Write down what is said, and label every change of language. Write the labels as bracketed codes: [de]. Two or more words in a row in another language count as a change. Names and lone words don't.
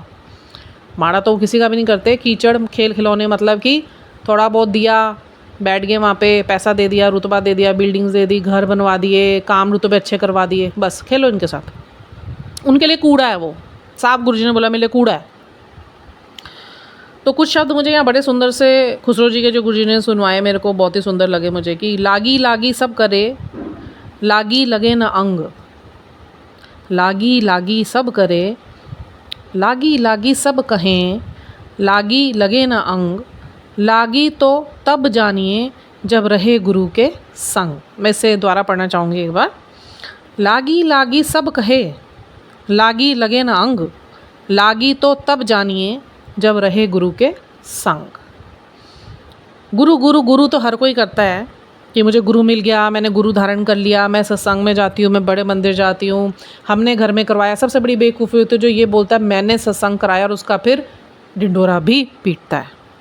[hi] माड़ा तो किसी का भी नहीं करते, कीचड़ खेल खिलौने, मतलब कि थोड़ा बहुत दिया, बैठ गए वहाँ पे, पैसा दे दिया, रुतबा दे दिया, बिल्डिंग्स दे दी, घर बनवा दिए, काम रुतबे अच्छे करवा दिए, बस खेलो इनके साथ। उनके लिए कूड़ा है वो, साहब गुरुजी ने बोला मेरे लिए कूड़ा है। तो कुछ शब्द मुझे यहाँ बड़े सुंदर से खुसरो जी के जो गुरुजी ने सुनवाए, मेरे को बहुत ही सुंदर लगे मुझे, कि लागी लागी सब करे, लागी लगे न अंग, लागी लागी सब करे, लागी लागी सब कहें, लागी लगे न अंग, लागी तो तब जानिए जब रहे गुरु के संग। मैं इसे द्वारा पढ़ना चाहूँगी एक बार। लागी लागी सब कहे, लागी लगे न अंग, लागी तो तब जानिए जब रहे गुरु के संग। गुरु गुरु गुरु तो हर कोई करता है कि मुझे गुरु मिल गया, मैंने गुरु धारण कर लिया, मैं सत्संग में जाती हूँ, मैं बड़े मंदिर जाती हूँ, हमने घर में करवाया। सबसे बड़ी बेवकूफ़ी होती है जो ये बोलता है मैंने सत्संग कराया और उसका फिर ढिंढोरा भी पीटता है।